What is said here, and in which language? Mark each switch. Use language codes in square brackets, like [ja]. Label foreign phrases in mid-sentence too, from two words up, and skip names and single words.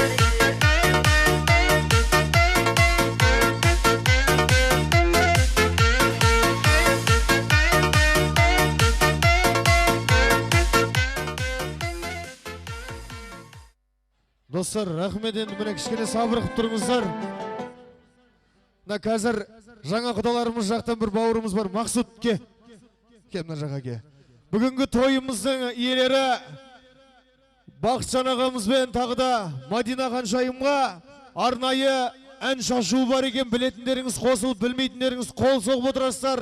[kk] Dostlar, rahmet endi mine kişkene sabır qıp turыңыздар. Мына қазір жаңа құдаларымыз жақтан бір бауырымыз бар, Мақсұт ке. Ке мына жаққа ке. Бүгінгі тойымыздың иелері Бақытжан ағамызбен тағы да Мадина Ханшайымға арнайы ән шашу бар екен, білетіндеріңіз қосылып, білмейтіндеріңіз қол соғып отырасыздар.